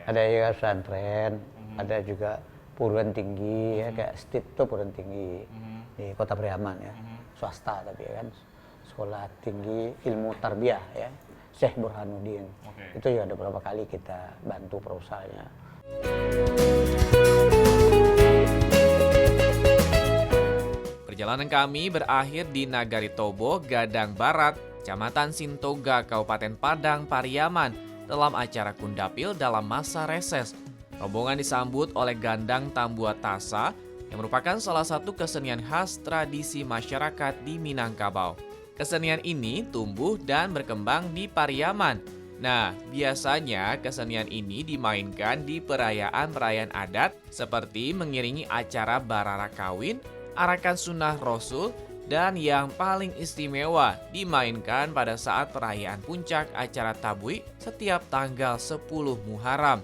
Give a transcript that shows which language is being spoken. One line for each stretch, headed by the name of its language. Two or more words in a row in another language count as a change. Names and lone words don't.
Indonesian: Ada juga pesantren, ada juga perguruan tinggi ya kayak STIP itu perguruan tinggi di Kota Priaman ya, swasta tapi kan sekolah tinggi ilmu tarbiyah ya, Syekh Burhanuddin. Oke. Itu juga ada beberapa kali kita bantu proposalnya. Perjalanan kami berakhir di Nagari Tobo, Gadang Barat, Kecamatan Sintoga, Kabupaten Padang, Pariaman, dalam acara Kundapil dalam masa reses. Rombongan disambut oleh Gandang Tambuat Tasa, yang merupakan salah satu kesenian khas tradisi masyarakat di Minangkabau. Kesenian ini tumbuh dan berkembang di Pariaman. Nah, biasanya kesenian ini dimainkan di perayaan-perayaan adat seperti mengiringi acara barara kawin, arakan sunnah rasul, dan yang paling istimewa dimainkan pada saat perayaan puncak acara Tabui setiap tanggal 10 Muharram.